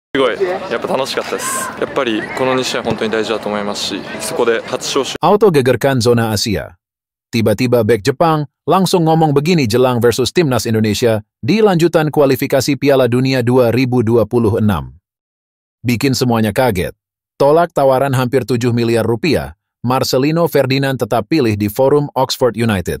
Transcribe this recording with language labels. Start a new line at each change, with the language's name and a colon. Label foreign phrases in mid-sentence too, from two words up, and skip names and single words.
Japanese: すごいやっぱ楽しかったです。やっぱりこの2試合本当に大事だと思いますし、そこで初招集。
Indonesian: Auto gegerkan zona Asia. Tiba-tiba bek Jepang langsung ngomong begini jelang versus Timnas Indonesia di lanjutan kualifikasi Piala Dunia 2026. Bikin semuanya kaget. Tolak tawaran hampir 7 miliar rupiah, Marcelino Ferdinand tetap pilih di forum Oxford United.